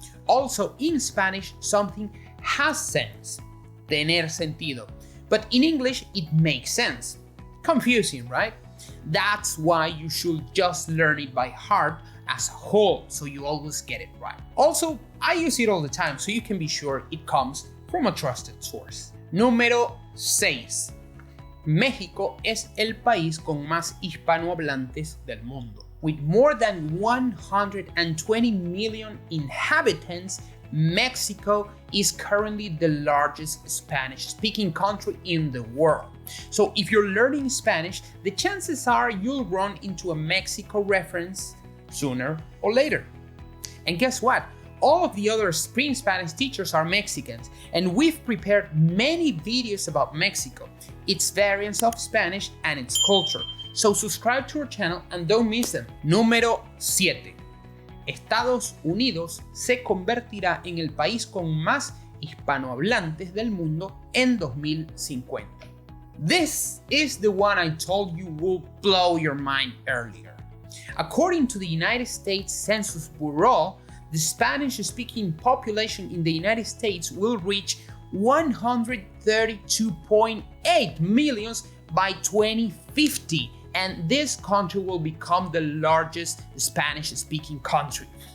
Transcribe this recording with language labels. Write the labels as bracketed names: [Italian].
[English] Also, in Spanish, something has sense, [Spanish] tener sentido, [English] but in English, it makes sense. Confusing, right? That's why you should just learn it by heart as a whole, so you always get it right. Also, I use it all the time, so you can be sure it comes from a trusted source. [Spanish] Número 6. México es el país con más hispanohablantes del mundo. [English] With more than 120 million inhabitants, Mexico is currently the largest Spanish-speaking country in the world. So if you're learning Spanish, the chances are you'll run into a Mexico reference sooner or later. And guess what? All of the other Spring Spanish teachers are Mexicans, and we've prepared many videos about Mexico, its variants of Spanish, and its culture. So subscribe to our channel and don't miss them. [Spanish] Número 7. Estados Unidos se convertirá en el país con más hispanohablantes del mundo en 2050. [English] This is the one I told you will blow your mind earlier. According to the United States Census Bureau, the Spanish-speaking population in the United States will reach 132.8 million by 2050, and this country will become the largest Spanish-speaking country.